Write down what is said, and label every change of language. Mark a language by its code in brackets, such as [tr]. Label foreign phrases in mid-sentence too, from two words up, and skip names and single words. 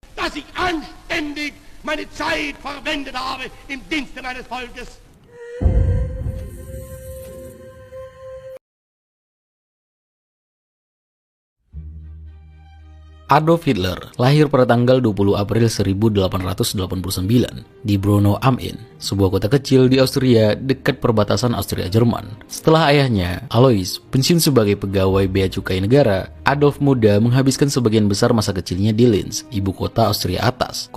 [de] dass ich anständig meine Zeit verwendet habe im Dienste meines Volkes. [id] Adolf Hitler lahir pada tanggal 20 April 1889 di Brno am Inn, sebuah kota kecil di Austria dekat perbatasan Austria-Jerman. Setelah ayahnya, Alois, pensiun sebagai pegawai bea cukai negara, Adolf muda menghabiskan sebagian besar masa kecilnya di Linz, ibu kota Austria atas.